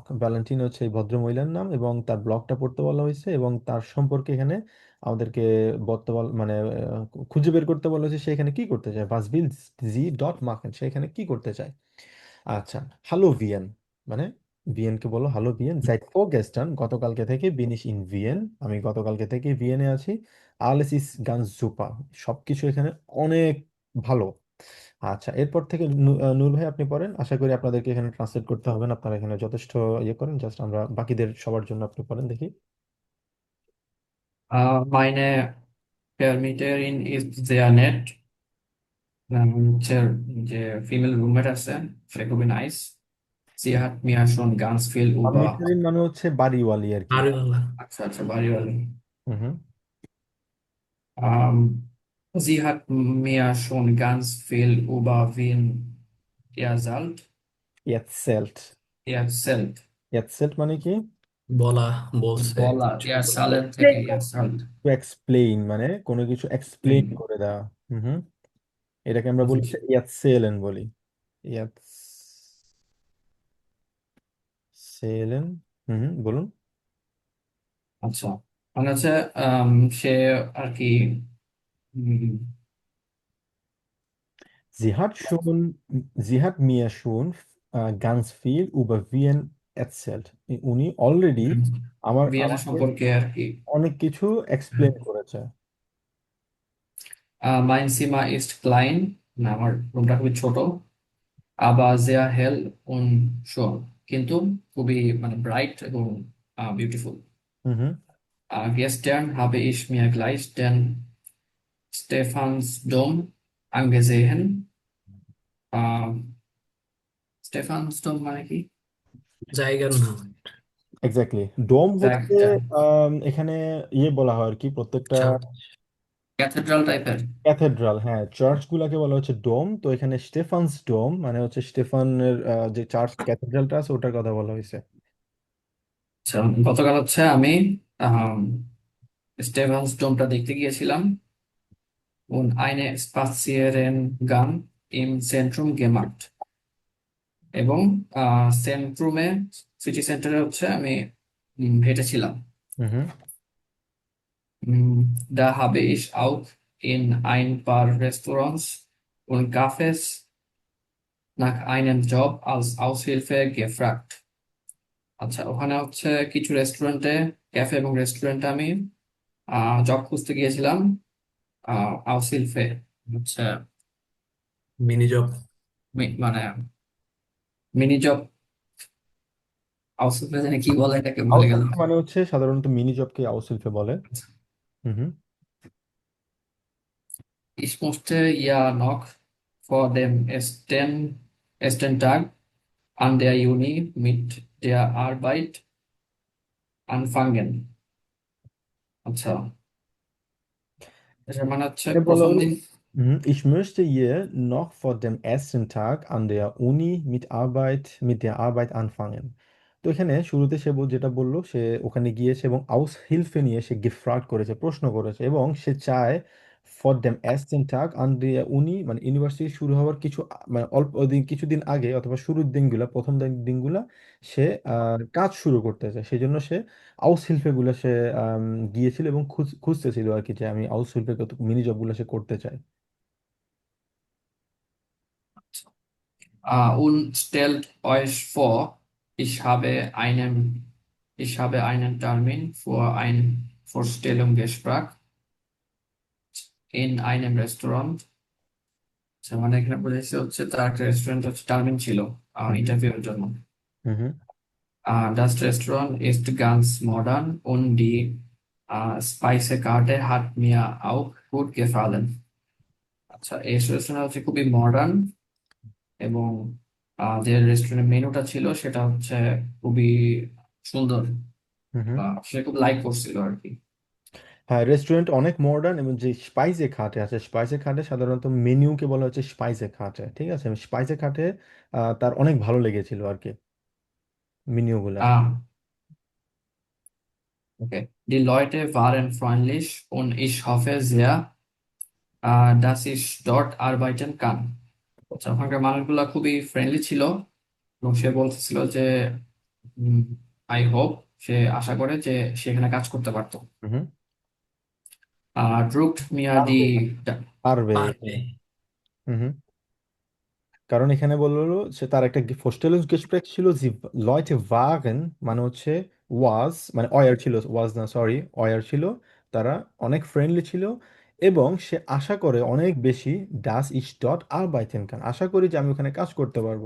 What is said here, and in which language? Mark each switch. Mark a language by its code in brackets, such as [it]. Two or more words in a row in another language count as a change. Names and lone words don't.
[bn] ভ্যালেন্টিনা হচ্ছে এই ভদ্রমহিলার নাম, এবং তার ব্লকটা পড়তে বলা হয়েছে, এবং তার সম্পর্কে এখানে আমাদেরকে বর্তমান মানে খুঁজে বের করতে বলা হয়েছে, সে এখানে কি করতে চায়। [de] Was will sie dort machen, [bn] সে এখানে কি করতে চায়। আচ্ছা, হ্যালো ভিয়েন মানে ভিয়েনকে বলো হ্যালো ভিয়েন। [de] Seit vorgestern [bn] গতকালকে থেকে [de] bin ich in Wien, [bn] আমি গতকালকে থেকে ভিয়েনে আছি। [de] alles ist ganz super, [bn] সবকিছু এখানে অনেক ভালো। আচ্ছা, এরপর থেকে নূর ভাই আপনি পড়েন। আশা করি আপনাদেরকে এখানে ট্রান্সলেট করতে হবে না, আপনারা এখানে যথেষ্ট ইয়ে করেন। জাস্ট আমরা বাকিদের সবার জন্য আপনি পড়েন দেখি। [de] Meine Vermieterin ist sehr nett. [bn] হচ্ছে যে ফিমেল রুমমেট আছে, সে খুবই নাইস। [de] Sie hat mir schon ganz viel über [bn] মিটারিন মানে হচ্ছে বাড়িওয়ালি আর কি। বাড়িওয়ালা, আচ্ছা আচ্ছা, বাড়িওয়ালা। হুম। [de] Sie hat mir schon ganz viel über Wien [bn] এতসেল্ট। erzählt। এতসেল্ট মানে কি? বলা, বলছে বলা। কিছু। ইয়ারসালের থেকে ইয়ারসাল। [en] to explain [bn] মানে কোনো কিছু এক্সপ্লেইন করে দেওয়া। হুম। এটাকে আমরা বলি ইয়াতসেলেন বলি। ইয়াতসেলেন। বলুন। আচ্ছা, মানে হচ্ছে সে আর কি উম, [de] Sie hat schon, sie hat mir schon ganz viel über Wien erzählt. [bn] উনি অলরেডি ভিয়েনা আমাকে সম্পর্কে আর কি। অনেক কিছু এক্সপ্লেন করেছে। [de] Mein Zimmer ist klein, [bn] না আমার রুমটা খুবই ছোট। [de] aber sehr hell und schön, [bn] কিন্তু খুবই মানে ব্রাইট এবং বিউটিফুল। হুম। [de] Gestern habe ich mir gleich den Stephansdom angesehen। [bn] আহ স্টেফানসডম মানে কি? জায়গার নাম। এক্স্যাক্টলি। ডোম হচ্ছে জায়গা, এখানে ইয়ে বলা হয় আর কি, প্রত্যেকটা ক্যাথেড্রাল টাইপের। ক্যাথেড্রাল, হ্যাঁ, চার্চ গুলাকে বলা হচ্ছে ডোম। তো এখানে স্টেফানস ডোম মানে হচ্ছে স্টেফানের যে চার্চ ক্যাথেড্রালটা আছে ওটার কথা বলা হয়েছে। আচ্ছা, গতকাল হচ্ছে আমি আহ স্টেফানসডমটা দেখতে গিয়েছিলাম। [de] und eine Spaziergang im Zentrum gemacht। [bn] এবং সেন্ট্রুমে, [en] city center [bn] হচ্ছে আমি হেঁটেছিলাম। হুম। [de] Da habe ich auch in ein paar Restaurants und Cafés nach einem Job als Aushilfe gefragt। [bn] আচ্ছা, ওখানে হচ্ছে কিছু রেস্টুরেন্টে, ক্যাফে এবং রেস্টুরেন্টে আমি জব খুঁজতে গিয়েছিলাম। আউসিলফে হচ্ছে [en] mini job, [bn] মানে [en] mini job. [bn] আউসিলফে জানি কি বলে এটাকে, ভুলে গেল। আউটসিলফে মানে হচ্ছে সাধারণত [en] mini job [bn] আউটসিলফে বলে। হুম। [de] Ich musste ja noch vor dem ersten Tag an der Uni mit der Arbeit anfangen। [bn] আচ্ছা, এটার মানে হচ্ছে এখানে বলা প্রথম হলো দিন। [de] Ich möchte ihr noch vor dem ersten Tag an der Uni mit der Arbeit anfangen. [bn] তো এখানে শুরুতে সে যেটা বললো, সে ওখানে গিয়েছে এবং আউস হিলফে নিয়ে সে গিফট করেছে, প্রশ্ন করেছে, এবং সে চায় [de] vor dem ersten Tag an der Uni [bn] মানে ইউনিভার্সিটি শুরু হওয়ার কিছু মানে অল্প দিন, কিছুদিন আগে অথবা শুরুর দিনগুলা, প্রথম দিনগুলা সে কাজ শুরু করতে চায়। সেই জন্য সে আউস হিলফে গুলা সে আম, গিয়েছিল এবং খুঁজতেছিল আর কি, যে আমি আউস হিলফে কত [en] mini job [bn] গুলা সে করতে চাই। [de] Und stellt euch vor, ich habe einen Termin für ein Vorstellungsgespräch in einem Restaurant। [bn] আচ্ছা, মানে এখানে বুঝেছি হচ্ছে তার একটা রেস্টুরেন্ট হচ্ছে টার্মিন ছিল হুম। ইন্টারভিউর জন্য। হুম। [de] Das Restaurant ist ganz modern und die Speisekarte hat mir auch gut gefallen। [bn] আচ্ছা, এই রেস্টুরেন্ট হচ্ছে খুবই মডার্ন এবং যে রেস্টুরেন্টের মেনুটা ছিল সেটা হচ্ছে খুবই সুন্দর, হুম। সে খুব লাইক করছিল আর কি। হ্যাঁ, রেস্টুরেন্ট অনেক মডার্ন, এবং যে স্পাইসে খাটে আছে, স্পাইসে খাটে সাধারণত মেনুকে বলা হচ্ছে স্পাইসে খাটে, ঠিক আছে? স্পাইসে খাটে তার অনেক ভালো লেগেছিল আর কি মেনু গুলা। [de] আহ okay, die Leute waren freundlich und ich hoffe sehr, dass ich dort arbeiten kann। [bn] আচ্ছা, ওখানকার মানুষগুলা খুবই ফ্রেন্ডলি ছিল এবং সে বলতেছিল যে [en] I hope, [bn] সে আশা করে যে সে এখানে কাজ করতে পারতো। হুম। [de] druckt mir [bn] পারবে, die পারবে পারবে। এখানে। হুম। কারণ এখানে বললো সে তার একটা Vorstellungsgespräch ছিল, যে [de] Leute waren [bn] মানে হচ্ছে ওয়াজ মানে অয়ার ছিল, ওয়াজ না সরি, অয়ার ছিল, তারা অনেক ফ্রেন্ডলি ছিল, এবং সে আশা করে অনেক বেশি [de] dass ich dort arbeiten kann, [bn] আশা করি যে আমি ওখানে কাজ করতে পারবো।